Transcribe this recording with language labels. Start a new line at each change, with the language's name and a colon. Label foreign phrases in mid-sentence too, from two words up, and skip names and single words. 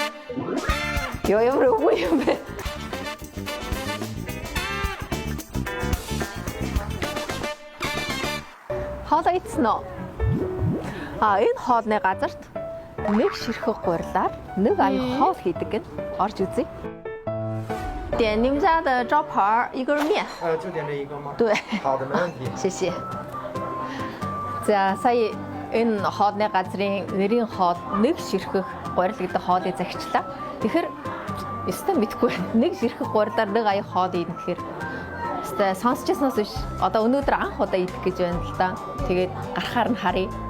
Mongolian: Ямар өвгөө юм бэ? Хоолоо идсэн үү? Энэ хоолны газарт нэг ширхэг гурилаар нэг аяг хоол хийдэг гэн орж үзье.
Chinese: 点你们家的招牌一根面。就点这一个吗？对。好的，没问题。
Mongolian: 谢谢。За сая энэ хоолны газрын нэрийн хоол нэг ширхэг гурил гэдэг хоолыг захичлаа. Тэгэхээр өстой мэдгүй байна. Нэг ширхэг гурилаар нэг аяг хоол идэх гэхээр өстой сонсчихсноос биш. Одоо өнөөдөр анх удаа идэх гэж байна л да. Тэгээд гарахаар нь харъя.